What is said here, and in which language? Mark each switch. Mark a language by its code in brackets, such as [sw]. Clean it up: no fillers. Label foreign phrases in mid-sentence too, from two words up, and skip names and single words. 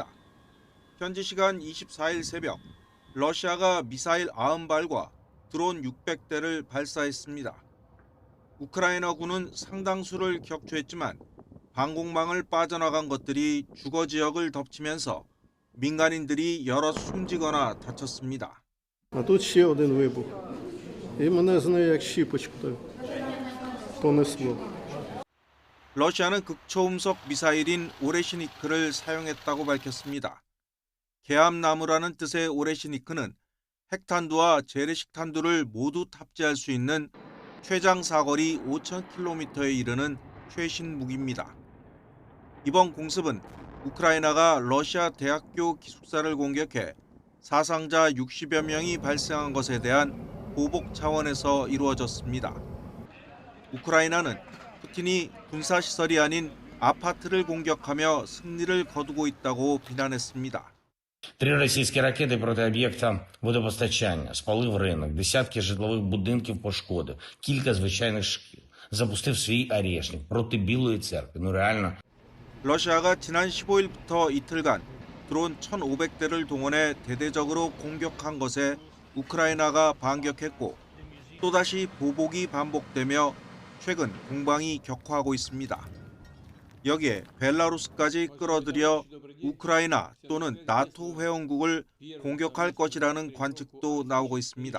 [ko] 현지 시간 24일 새벽, 러시아가 미사일 90발과 드론 600대를 발사했습니다. 우크라이나군은 상당수를 격추했지만 방공망을 빠져나간 것들이 주거 지역을 덮치면서 민간인들이 여러 숨지거나 다쳤습니다. [uk] Тут ще один вибух. І мене з нею як щіпочкою понесло. [ko] 러시아는 극초음속 미사일인 오레시니크를 사용했다고 밝혔습니다. 개암나무라는 뜻의 오레시니크는 핵탄두와 재래식탄두를 모두 탑재할 수 있는 최장 사거리 5,000km에 이르는 최신 무기입니다. 이번 공습은 우크라이나가 러시아 대학교 기숙사를 공격해 사상자 60여 명이 발생한 것에 대한 보복 차원에서 이루어졌습니다. 우크라이나는 푸틴이 군사시설이 아닌 아파트를 공격하며 승리를 거두고 있다고 비난했습니다. [uk] 3 російські ракети проти об'єкта водопостачання, спалив ринок, десятки житлових будинків пошкодив, кілька звичайних шкіл. Запустив свій арешник проти Білої церкви. Ну реально. [ko] 러시아가 지난 15일부터 이틀간 드론 1,500대를 동원해 대대적으로 공격한 것에 우크라이나가 반격했고 또다시 보복이 반복되며 최근 공방이 격화하고 있습니다. 여기에 벨라루스까지 끌어들여 우크라이나 또는 나토 회원국을 공격할 것이라는 관측도 나오고 있습니다.